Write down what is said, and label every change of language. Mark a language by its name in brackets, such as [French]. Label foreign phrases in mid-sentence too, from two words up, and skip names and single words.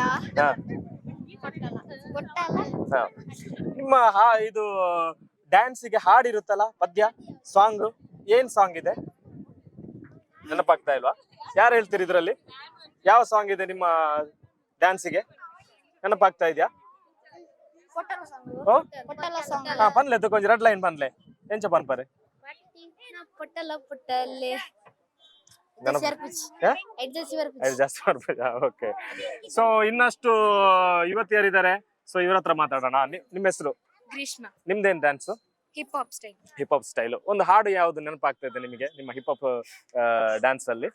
[Kannada] ಹಾ. ಹಾ. ನಿಮ್ಮ ಇದು ಡ್ಯಾನ್ಸಿಗೆ ಹಾಡಿರುತ್ತಲ್ಲ, ಪದ್ಯ ಸಾಂಗ್, ಏನ್ ಸಾಂಗ್ ಇದೆ? ನೆನಪಾಗ್ತಾ ಇಲ್ವಾ? ಯಾರು ಹೇಳ್ತೀರಿ ಇದ್ರಲ್ಲಿ? ಯಾವ ಸಾಂಗ್ ಇದೆ ನಿಮ್ಮ ಡ್ಯಾನ್ಸಿಗೆ? ನೆನಪಾಗ್ತಾ ಇದೆಯಾ? [Tulu] ಪನ್ಲೆ ಕೊಂಚ [English] red line [Tulu] ಪನ್ಲೆ ಎಂಚ ಪನ್ಪರೆ [Kannada] ಜಾಸ್ತಿ ಮಾಡ್ಬೋದಾ? ಓಕೆ, ಸೊ ಇನ್ನಷ್ಟು ಯುವತಿಯರಿದ್ದಾರೆ. ಸೊ ಇವ್ರ ಹತ್ರ ಮಾತಾಡೋಣ. ನಿಮ್ಮ ಹೆಸರು? ಗ್ರೀಷ್ಮ. ನಿಮ್ದೇನ್ ಡ್ಯಾನ್ಸ್? [English] hip hop style. hip hop style. [Kannada] ಒಂದು ಹಾಡು ಯಾವ್ದು ನೆನಪಾಗ್ತಾ ಇದೆ ನಿಮಗೆ ನಿಮ್ಮ [English] hip hop dance [Kannada] ಅಲ್ಲಿ?